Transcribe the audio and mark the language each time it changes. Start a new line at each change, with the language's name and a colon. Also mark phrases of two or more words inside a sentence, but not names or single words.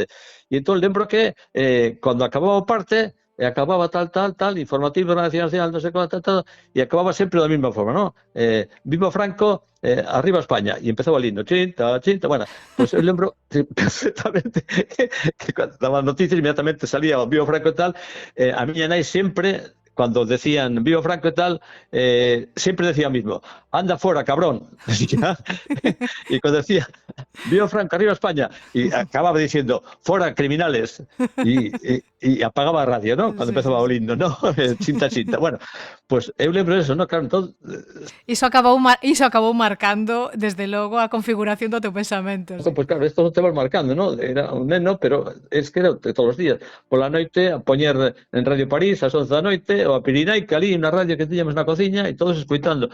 Galician: E entón lembro que cando acababa o parte, acababa tal, informativo da Radio Nacional, non sei como, tal, e acababa sempre da mesma forma, ¿no?
Spanish: Viva Franco, arriba España.
Galician: E
Spanish: empezaba el himno,
Galician: chinta, bueno, pues eu lembro perfectamente que cando daban noticias inmediatamente salía o
Spanish: Viva Franco
Galician: e tal, a miña nai sempre,
Spanish: cuando decían Viva Franco y tal, siempre decía mismo, anda fuera, cabrón. Y cuando decía Viva Franco, arriba España, y acababa diciendo, fuera, criminales. Y apagaba la radio, ¿no? Cuando empezaba o himno, ¿no? Chinta.
Galician: Bueno, pues eu lembro eso, ¿no?
Spanish: Claro, entonces...
Galician: Iso acabou marcando, desde logo, a configuración do teu pensamento.
Spanish: Sí. Pues claro, esto te vas marcando, ¿no? Era un neno, pero es que era
Galician: todos os días. Por la noite, a poñer en Radio París, ás 11 da noite, ou a Pirinaica, ali, na radio que tiñamos na cociña, e todos escoitando.